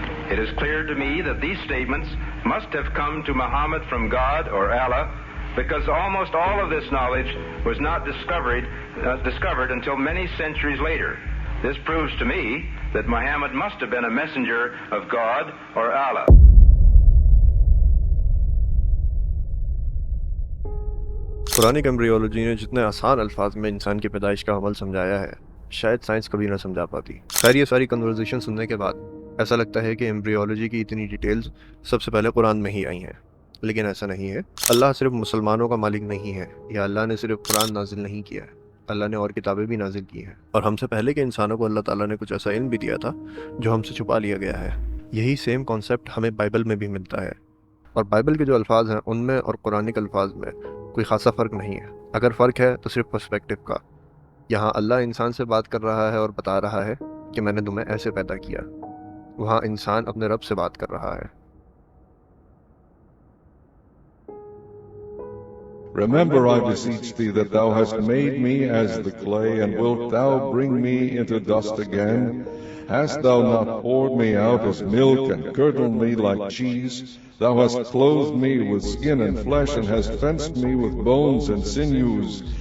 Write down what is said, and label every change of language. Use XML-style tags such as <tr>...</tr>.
<en>It is clear to me that these statements must have come to Muhammad from God or Allah, because almost all of this knowledge was not discovered until many centuries later. This proves to me that Muhammad must have been a messenger of God or Allah.</en> <ur>Quranic embryology نے جتنے آسان الفاظ میں انسان کی پیدائش کا عمل سمجھایا ہے شاید سائنس کبھی نہ سمجھا پاتی۔ خیر یہ ساری کنورزیشن سننے کے بعد ایسا لگتا ہے کہ ایمبریولوجی کی اتنی ڈیٹیلز سب سے پہلے قرآن میں ہی آئی ہیں، لیکن ایسا نہیں ہے۔ اللہ صرف مسلمانوں کا مالک نہیں ہے، یا اللہ نے صرف قرآن نازل نہیں کیا ہے، اللہ نے اور کتابیں بھی نازل کی ہیں، اور ہم سے پہلے کے انسانوں کو اللہ تعالیٰ نے کچھ ایسا علم بھی دیا تھا جو ہم سے چھپا لیا گیا ہے۔ یہی سیم کانسیپٹ ہمیں بائبل میں بھی ملتا ہے، اور بائبل کے جو الفاظ ہیں ان میں اور قرآنک الفاظ میں کوئی خاصا فرق نہیں ہے۔ اگر فرق ہے تو صرف پرسپیکٹو کا۔ یہاں اللہ انسان سے بات کر رہا ہے اور بتا رہا ہے کہ میں نے تمہیں ایسے پیدا کیا، وہاں انسان اپنے رب سے بات کر رہا ہے۔</ur> <en>Remember, I beseech thee, that thou hast made me as the clay, and wilt thou bring me into dust again? Hast thou not poured me out as milk, and curdled me like cheese? Thou hast clothed me with skin and flesh, and hast fenced me with bones and sinews.</en>